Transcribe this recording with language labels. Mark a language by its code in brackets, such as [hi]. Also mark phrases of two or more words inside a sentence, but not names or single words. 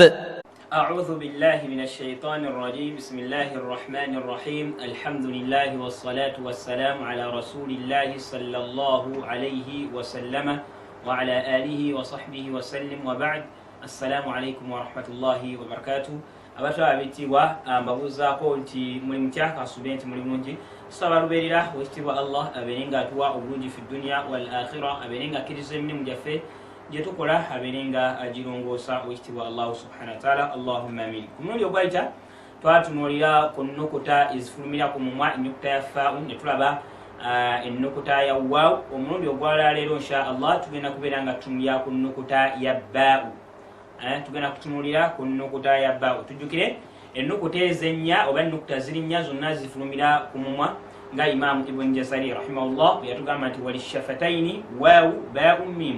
[ar] أعوذ بالله من الشيطان الرجيم. بسم الله الرحمن الرحيم. الحمد لله والصلاة والسلام على رسول الله صلى الله عليه وسلم وعلى آله وصحبه وسلم وبعد. السلام عليكم ورحمة الله وبركاته. [lg] abato abitibwa mbabuzaako nti muli mutya kasube nti muli mulungi tusaba lubeerera wekitibwa Allah abeerenga atuwa obulungi [ar] في الدنيا والآخرة, [lg] abeerenga akkiriza emirimu gyaffe gye tukola, abeerenga agirongoosa wekitibwa Allah [ar] سبحانه وتعالى. اللهم آمين. [lg] Ku mulundi ogwayita twatunuulira ku nnukuta ezifulumira ku mumwa, ennukuta ya faa'u ne tulaba ennukuta ya waawu. Omulundi ogwalala leero [ar] إن شاء الله [lg] tugenda kubeera nga tutunulira ku nnukuta ya baa'u. Tugenda kutunulira ku nnukuta ya baa'u. Tujjukire ennukuta ezennya oba ennukuta ziri nnya zonna zifulumira ku mumwa nga Imaamu Ibn Jazari rahimahullah bwe yatugamba nti [ar] وللشفتين واو باء ميم.